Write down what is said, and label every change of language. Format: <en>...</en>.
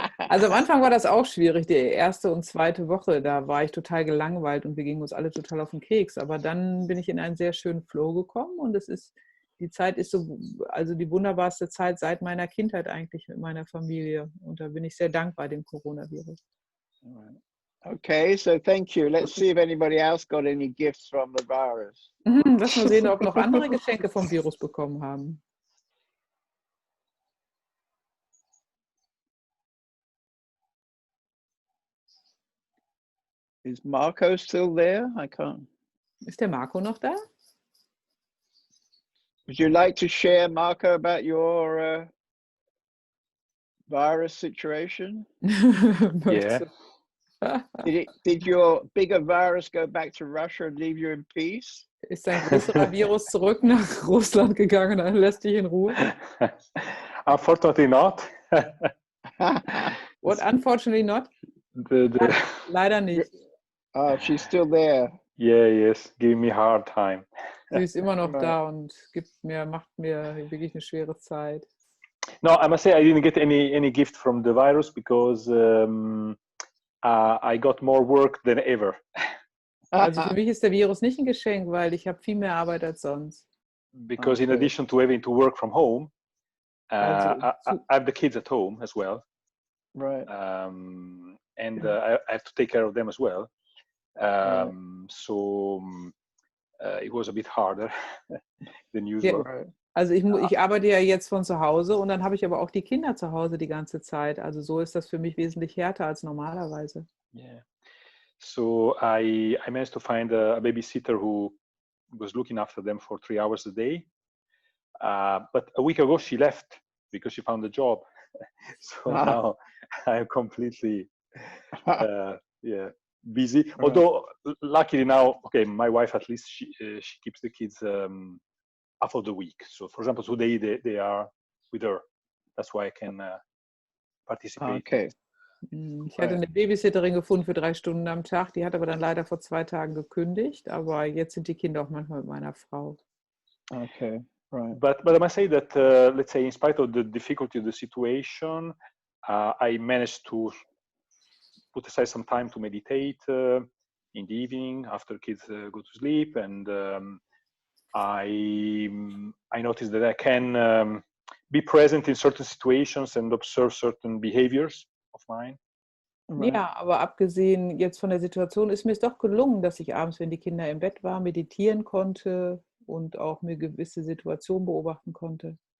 <de>Also am Anfang war das auch schwierig, die erste und zweite Woche, da war ich total gelangweilt und wir gingen uns alle total auf den Keks, aber dann bin ich in einen sehr schönen Flow gekommen und die Zeit ist so, also die wunderbarste Zeit seit meiner Kindheit eigentlich mit meiner Familie und da bin ich sehr dankbar dem Coronavirus.</de> <en>Okay, so thank you. Let's see if anybody else got any gifts from the virus.</en> <de>Lass mal sehen, ob noch andere Geschenke vom Virus bekommen haben.</de> <en>Is Marco still there? I can't.</en> <de>Ist der Marco noch da?</de> <en>Would you like to share, Marco, about your virus situation? Yeah. Did your bigger virus go back to Russia and leave you in peace?</en> <de>Ist ein größerer Virus zurück nach Russland gegangen und lässt dich in Ruhe?</de> <en>Unfortunately not. What, unfortunately not?</en> <de>Leider nicht.</de> <en>Oh, she's still there. Yeah, yes, giving me a hard time.</en> <de>Sie ist immer noch da und macht mir wirklich eine schwere Zeit.</de> <en>No, I must say I didn't get any gift from the virus because I got more work than ever.</en> <de>Also für mich ist der Virus nicht ein Geschenk, weil ich habe viel mehr Arbeit als sonst.</de> <en>Because in addition to having to work from home, I have the kids at home as well. Right. And I have to take care of them as well. So it was a bit harder than usual.</en> <de>Ja, also ich arbeite ja jetzt von zu Hause und dann habe ich aber auch die Kinder zu Hause die ganze Zeit. Also so ist das für mich wesentlich härter als normalerweise.</de> <en>Yeah. So I managed to find a babysitter who was looking after them for 3 hours a day. But a week ago she left because she found a job. So now I'm completely busy. Right. Although luckily now, okay, my wife at least she keeps the kids half of the week. So for example, today they are with her. That's why I can participate. Okay.</en> <de>Ich hatte eine Babysitterin gefunden für 3 Stunden am Tag. Die hat aber dann leider vor 2 Tagen gekündigt. Aber jetzt sind die Kinder auch manchmal mit meiner Frau.</de> <en>Okay. Right. But I must say that let's say in spite of the difficulty of the situation, I managed to put aside some time to meditate in the evening after kids go to sleep, and I noticed that I can be present in certain situations and observe certain behaviors of mine. Right.</en> <de>Ja, aber abgesehen jetzt von der Situation ist mir es doch gelungen, dass ich abends, wenn die Kinder im Bett waren, meditieren konnte und auch mir gewisse Situationen beobachten konnte.</de>